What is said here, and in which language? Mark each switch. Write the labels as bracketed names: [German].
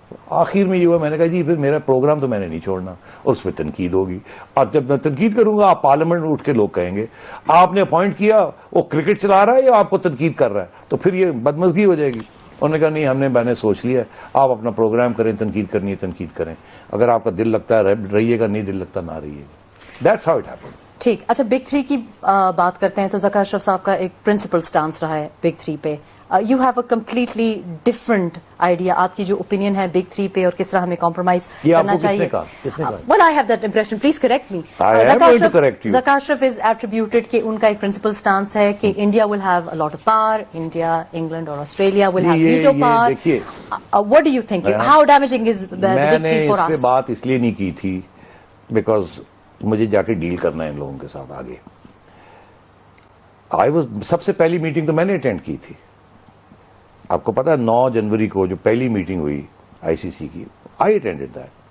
[Urdu] آخر میں یہ ہوا, میں نے کہا جی پھر میرا پروگرام تو میں نے نہیں چھوڑنا, اور اس پہ تنقید ہوگی, اور جب میں تنقید کروں گا آپ پارلیمنٹ میں اٹھ کے لوگ کہیں گے آپ نے اپوائنٹ کیا, وہ کرکٹ چلا رہا ہے یا آپ کو تنقید کر رہا ہے, تو پھر یہ بدمزگی ہو جائے گی. انہوں نے کہا نہیں, میں نے سوچ لیا ہے, آپ اپنا پروگرام کریں, تنقید کرنی ہے تنقید کریں, اگر آپ کا دل لگتا ہے رہیے گا, نہیں دل لگتا نہ رہیے گا. [English] That's how it happened. [Urdu] ٹھیک. اچھا, بگ 3 کی بات کرتے ہیں تو ذکا اشرف صاحب کا ایک پرنسپل سٹانس رہا ہے بگ 3 پہ. [English] you have a completely different idea. [Urdu] آپ کی جو opinion ہے Big Three پہ اور کس طرح ہمیں compromise کرنا چاہیے. [English] Well, I have that impression. Please correct me. I am going to correct you. Zaka Ashraf is attributed [Urdu] کہ ان کا ایک principal stance ہے کہ [English] India will have a lot of power. India, England or Australia will have veto power. What do you think? How damaging is the Big Three for us? [Urdu] میں نے اس پہ بات اس لیے نہیں کی تھی [English] because [Urdu] مجھے جا کے ڈیل کرنا ہے ان لوگوں کے ساتھ آگے. سب سے پہلی میٹنگ تو میں نے اٹینڈ کی تھی. آپ کو پتا ہے 9 جنوری کو جو پہلی میٹنگ ہوئی آئی سی سی کی, [English] I attended that.